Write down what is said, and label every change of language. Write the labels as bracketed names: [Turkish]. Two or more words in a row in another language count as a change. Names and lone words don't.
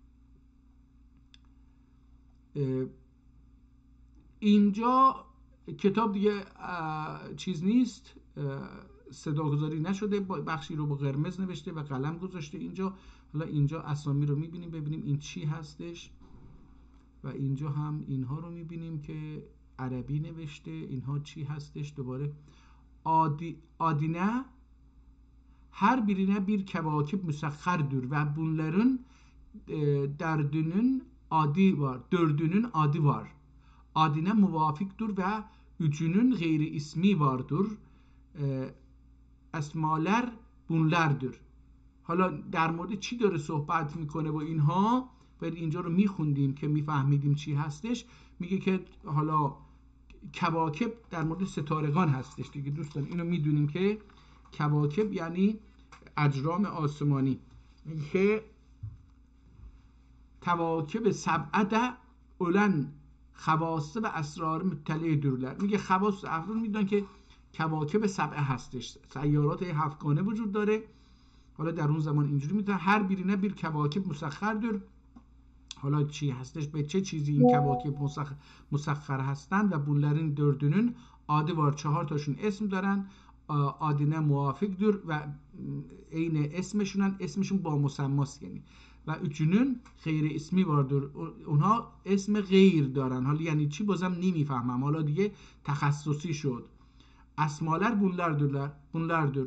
[Persian] اینجا کتاب دیگه چیز نیست، صداگذاری نشده، بخشی رو با قرمز نوشته و قلم گذاشته اینجا. حالا اینجا اسامی رو میبینیم، ببینیم این چی هستش و اینجا هم اینها رو میبینیم که عربی نوشته، اینها چی هستش. [Turkish] دوباره adine her birine bir kevakib müsakhardır ve bunların dördünün adı var. Adine muvafiktir ve üçünün gayri ismi vardır. اسماler bunlardır. [Persian] حالا در مورد چی داره صحبت میکنه با اینها؟ باید اینجا رو میخوندیم که میفهمیدیم چی هستش. میگه که حالا کواکب در مورد ستارگان هستش دیگه دوستان، اینو میدونیم که کواکب یعنی اجرام آسمانی. میگه که [Turkish] kevakib seb'a olan havass ve esrar muttali'dirler. [Persian] میگه خواص افراد میدونن که کواکب سبعه هستش، سیارات هفتگانه وجود داره. حالا در اون زمان اینجوری میدونن [Turkish] her birine bir kevakib müsahhardır. [Persian] حالا چی هستش، به چه چیزی این کواکب مسخر هستند و [Turkish] bunların dördünün adı var، [Persian] 4 تاشون اسم دارن. [Turkish] adine muvafikdir [Persian] و عین اسمشونن، اسمشون با مسماست یعنی. و [Turkish] üçünün gayri ismi vardır, [Persian] اونها اسم غیر دارن. حالا یعنی چی بازم نمیفهمم، حالا دیگه تخصصی شد. [Turkish] اسمالر bunlardır.